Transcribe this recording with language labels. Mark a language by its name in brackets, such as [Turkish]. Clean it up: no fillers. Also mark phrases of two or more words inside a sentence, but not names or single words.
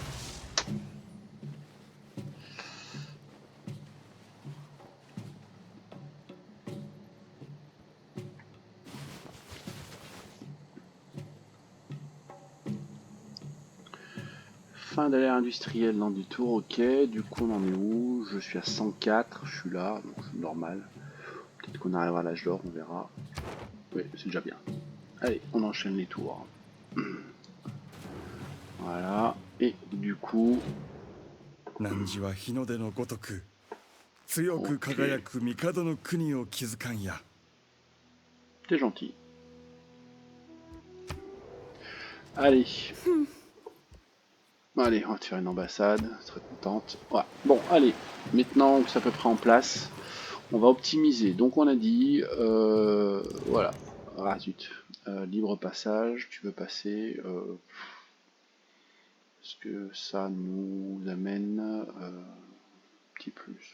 [French] Fin de l'ère industrielle dans du tour, ok. Du coup, on en est où? Je suis à 104, je suis là, donc c'est normal. Peut-être qu'on arrivera à l'âge d'or, on verra. Oui, c'est déjà bien. Allez, on enchaîne les tours. Voilà, et du coup... [Japanese] 汝は日の出のごとく強く [French] Ok, [Japanese] 輝く帝の国を築かんや。 [French] t'es gentil. Allez. Allez, on va te faire une ambassade, très contente. Ouais. Bon, allez, maintenant que c'est à peu près en place, on va optimiser. Donc on a dit, voilà, ah zut, libre passage, tu veux passer, est-ce que ça nous amène petit plus?